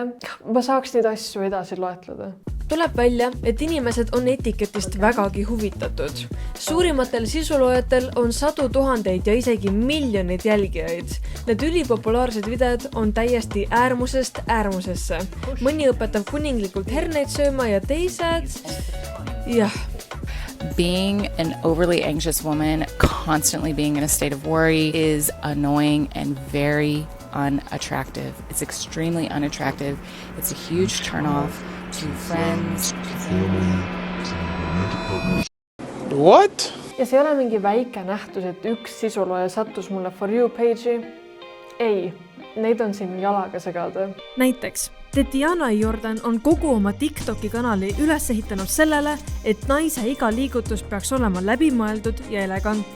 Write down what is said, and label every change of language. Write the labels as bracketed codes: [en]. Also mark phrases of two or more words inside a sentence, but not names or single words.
[et] Ma saaks neid asju edasi loetleda. Tuleb välja, et inimesed on etiketist vägagi huvitatud. Suurimatel sisuloojatel on sadu tuhandeid ja isegi miljoneid jälgijaid. Need ülipopulaarsed videod on täiesti äärmusest äärmusesse. Mõni õpetab kuninglikult herneid sööma ja teised... Jah. [en] Being an overly anxious woman, constantly being in a state of worry is annoying and very unattractive. It's extremely unattractive. It's a huge turnoff to friends, to family, to romantic partners. What? [et] Ja see ei ole mingi väike nähtus, et üks sisulooja sattus mulle For You page'i. Ei, neid on siin jalaga segada. Näiteks, Tetiana Jordan on kogu oma TikToki kanali üles ehitanud sellele, et naise iga liigutus peaks olema läbimõeldud ja elegantne.